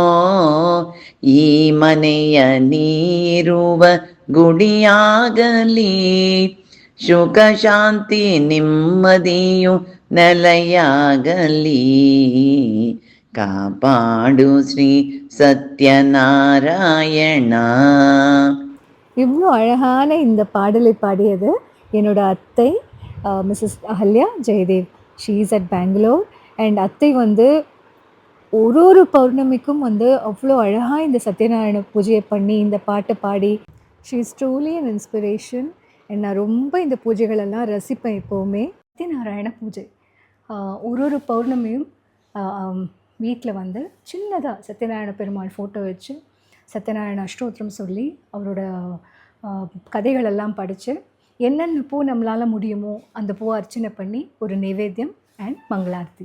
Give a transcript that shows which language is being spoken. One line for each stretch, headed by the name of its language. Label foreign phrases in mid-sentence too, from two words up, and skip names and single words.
Kannada: ಈ ಮನೆಯ ನೀರುವ ಗುಡಿಯಾಗಲಿ, ಸುಖ ಶಾಂತಿ ನೆಮ್ಮದಿಯು ನೆಲೆಯಾಗಲಿ. ಕಾಪಾಡು ಶ್ರೀ ಸತ್ಯನಾರಾಯಣ.
Tamil: இவ்வளோ அழகான இந்த பாடலை பாடியது என்னோட அத்தை மிஸ்ஸஸ் அஹல்யா ஜெயதேவ்.
English: She is at Bangalore.
Tamil: அண்ட் அத்தை வந்து ஒரு பௌர்ணமிக்கும் வந்து அவ்வளோ அழகாக இந்த சத்யநாராயண பூஜையை பண்ணி இந்த பாட்டை பாடி,
English: She is truly an inspiration.
Tamil: அண்ட் நான் ரொம்ப இந்த பூஜைகளெல்லாம் ரசிப்பேன் எப்போவுமே. சத்யநாராயண பூஜை ஒரு பௌர்ணமியும் வீட்டில் வந்து சின்னதாக சத்யநாராயண பெருமாள் ஃபோட்டோ வச்சு சத்யநாராயண அஷ்டோத்திரம் சொல்லி அவரோட கதைகளெல்லாம் படித்து என்னென்ன பூ நம்மளால் முடியுமோ அந்த பூவை அர்ச்சனை பண்ணி ஒரு நைவேத்தியம் அண்ட் மங்களார்த்தி.